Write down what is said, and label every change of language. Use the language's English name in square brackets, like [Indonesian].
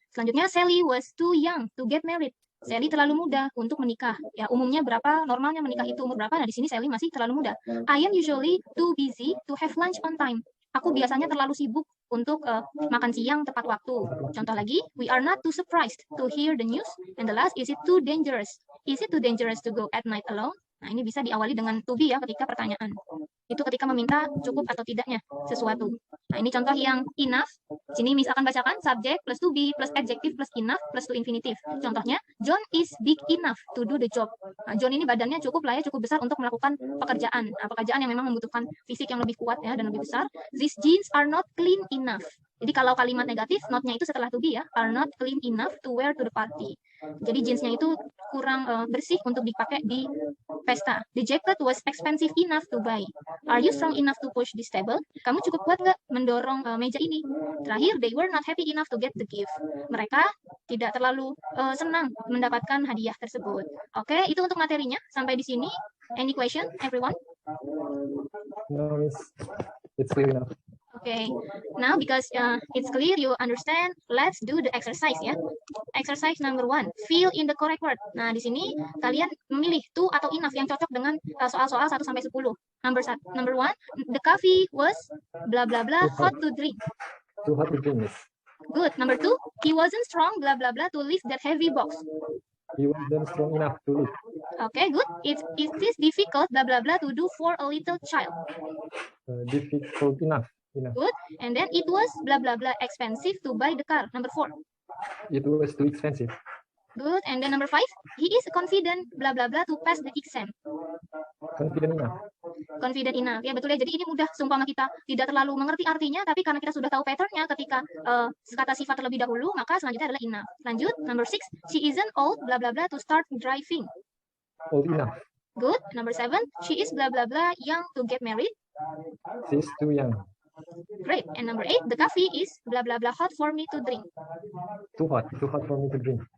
[Indonesian] Selanjutnya, [English] Sally was too young to get married. [Indonesian] Sally terlalu muda untuk menikah. Ya, umumnya berapa? Normalnya menikah itu umur berapa? Nah, di sini Sally masih terlalu muda. [English] I am usually too busy to have lunch on time. [Indonesian] Aku biasanya terlalu sibuk untuk makan siang tepat waktu. Contoh lagi, [English] we are not too surprised to hear the news. And the last, is it too dangerous? Is it too dangerous to go at night alone? [Indonesian] Nah, ini bisa diawali dengan to be ya ketika pertanyaan. Itu ketika meminta cukup atau tidaknya sesuatu. Nah, ini contoh yang enough. Sini Miss akan bacakan [English] subject plus to be plus adjective plus enough plus to infinitive. [Indonesian] Contohnya, [English] John is big enough to do the job. [Indonesian] Nah, John ini badannya cukup besar untuk melakukan pekerjaan. Nah, pekerjaan yang memang membutuhkan fisik yang lebih kuat ya dan lebih besar. [English] These jeans are not clean enough. [Indonesian] Jadi kalau kalimat negatif, not-nya itu setelah to be ya, [English] are not clean enough to wear to the party. [Indonesian] Jadi jeansnya itu kurang bersih untuk dipakai di pesta. [English] The jacket was expensive enough to buy. Are you strong enough to push this table? [Indonesian] Kamu cukup kuat nggak mendorong meja ini? Terakhir, [English] they were not happy enough to get the gift. [Indonesian] Mereka tidak terlalu senang mendapatkan hadiah tersebut. Oke, itu untuk materinya. Sampai di sini. [English] Any question, everyone? No, it's clear enough. Okay, now because it's clear you understand, let's do the exercise ya. Exercise number 1, fill in the correct word. [Indonesian] Nah, di sini kalian memilih to atau enough yang cocok dengan soal-soal 1 sampai 10. [English] Number 1, the coffee was blah blah blah hot to drink. Too hot to drink. Good. Number 2, he wasn't strong blah blah blah to lift that heavy box. He wasn't strong enough to lift. Okay, good. It is difficult blah blah blah to do for a little child. Difficult enough. Good. And then it was blah blah blah expensive to buy the car. Number 4. It was too expensive. Good. And then number 5, he is confident blah blah blah to pass the exam. Confident enough. Confident enough. [Indonesian] Ya, betul ya. Jadi ini mudah, seumpama kita tidak terlalu mengerti artinya, tapi karena kita sudah tahu patternnya ketika kata sifat terlebih dahulu, maka selanjutnya adalah enough. Lanjut, [English] number 6, she isn't old blah blah blah to start driving. Old enough. Good. Number 7, she is blah blah blah young to get married. She's too young. Great. And number 8, the coffee is blah blah blah hot for me to drink. Too hot for me to drink.